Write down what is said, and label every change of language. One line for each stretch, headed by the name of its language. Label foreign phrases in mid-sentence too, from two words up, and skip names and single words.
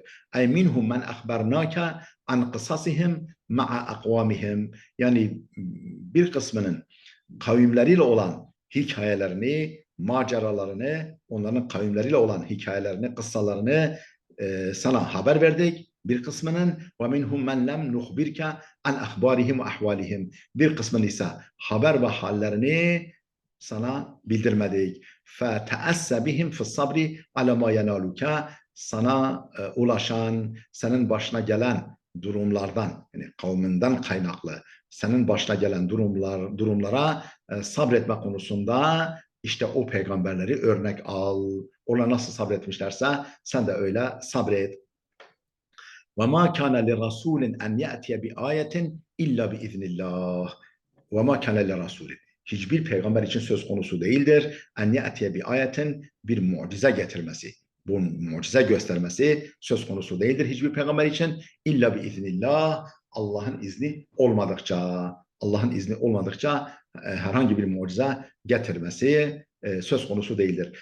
Arabic: أي منهم من أخبرناك عن قصصهم مع أقوامهم,
Turkish: yani bir kısmının kavimleriyle olan hikayelerini, maceralarını, onların kavimleriyle olan hikayelerini, kıssalarını sana haber verdik. Bir kısmının
Arabic: ومنهم من لم نخبرك عن أخبارهم وأحوالهم,
Turkish: bir kısmını ise haber ve hallerini sana bildirmedik.
Arabic: فَتَأَسَّ بِهِمْ فِي الصَّبْرِ عَلَى مَا يَنَالُكَ,
Turkish: sana ulaşan, senin başına gelen durumlardan, yani kavminden kaynaklı, senin başına gelen durumlara sabretme konusunda işte o peygamberleri örnek al. Ona nasıl sabretmişlerse sen de öyle sabret.
Arabic: وَمَا كَانَ لِرَسُولٍ اَنْ يَأْتِيَ بِآيَةٍ اِلَّا بِاِذْنِ اللّٰهِ وَمَا كَانَ لِرَسُولٍ,
Turkish: hiçbir peygamber için söz konusu değildir.
Arabic: أن يأتي بآية,
Turkish: bir mucize getirmesi, bu mucize göstermesi söz konusu değildir hiçbir peygamber için.
Arabic: إلا بإذن الله,
Turkish: Allah'ın izni olmadıkça, Allah'ın izni olmadıkça herhangi bir mucize getirmesi söz konusu değildir.